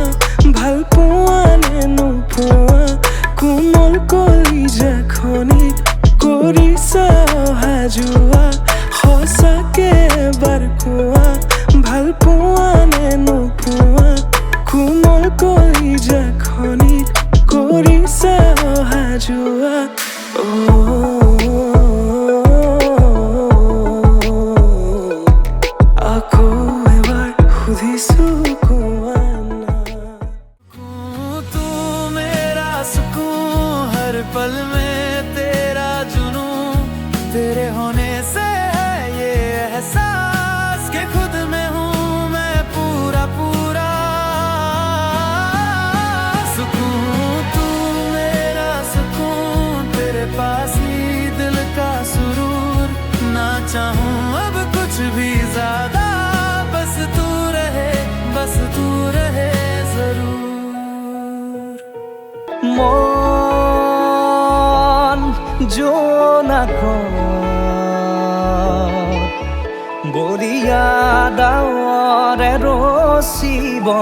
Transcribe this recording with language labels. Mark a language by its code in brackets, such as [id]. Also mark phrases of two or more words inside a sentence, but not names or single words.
[as] ভাল পোৱা নে নোপোৱা কোমল কলিজাখনিত কৰিছা অহা যোৱা সঁচাকে এবাৰ কোৱা ভাল পোৱা নে নোপোৱা কোমল কলিজাখনিত কৰিছা অহা যোৱা আকৌ এবাৰ সুধিছো কোৱা [hi] पल में तेरा जुनून तेरे होने से है ये एहसास कि खुद में हूँ मैं पूरा पूरा सुकून तू मेरा सुकून तेरे पास ही दिल का सुरूर ना चाहूँ अब कुछ भी ज्यादा बस तू रहे जरूर [as] জোনাকত বৰিয়া ডাৱৰে ৰচিব